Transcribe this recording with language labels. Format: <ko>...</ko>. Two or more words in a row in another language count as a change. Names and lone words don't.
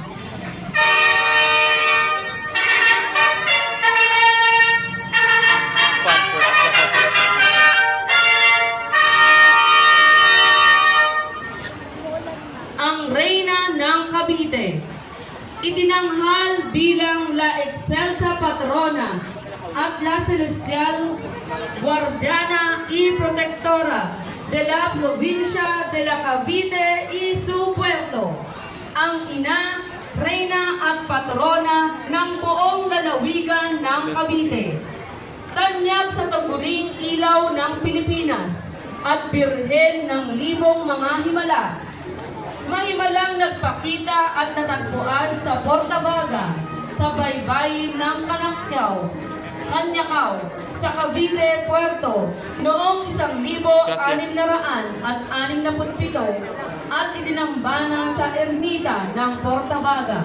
<tl>Ang Reyna ng Cavite, itinanghal bilang La Excelsa</tl> <es>Patrona at La Celestial Guardiana y Protectora de la provincia de la Cavite y su puerto,</es> <tl>ang ina, reyna at patrona ng buong lalawigan ng Cavite. Tanyag sa taguring ilaw ng Pilipinas at birhen ng libong mga himala. Mahimalang nagpakita at natagpuan sa Porta Vaga, sa baybayin ng Kanyakaw, sa Cavite, Puerto, noong 1667 at itinambana sa ermita ng Porta Vaga.</tl>